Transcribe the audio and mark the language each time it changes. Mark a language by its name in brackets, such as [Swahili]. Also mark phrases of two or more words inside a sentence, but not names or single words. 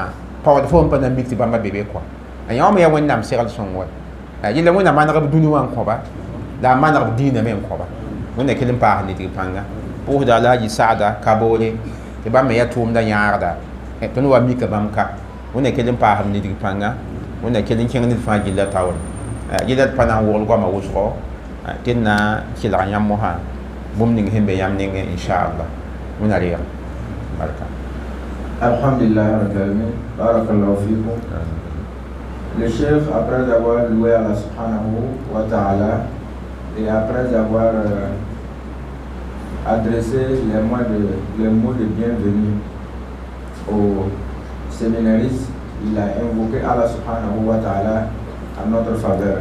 [Mossi] fo n pa na mik tɩ bãmba be be koa a yã wã me yaa wẽnnaam segl sõng wa yɩla wẽnna manegb dũni wã n kõba la a manegb dĩinã me n kõba wẽnna kell n paas ned pãnga pʋʋsda la yɩ sagda kaboore tɩ bãmb me ya tʋʋmda yãagda tõnd wa mika bãmb ka wẽnna kell n paasb ned pãnga wẽnna kell n kẽng ned fãa gilla taoor yɩla d pa na n wogl goamã wʋsgo tɩ d na kɩlg yãmb mosã bũmb ning sẽn be yãmb nengẽ inchallah wẽnna reeg barka. [Arabic] الحمد لله رب العالمين، بارك الله فيكم. [French] Le chef, après avoir loué Allah [Arabic] سبحانه وتعالى [French] et après avoir adressé les mots de bienvenue aux séminaristes, il a invoqué Allah [Arabic] سبحانه وتعالى [French] à notre faveur.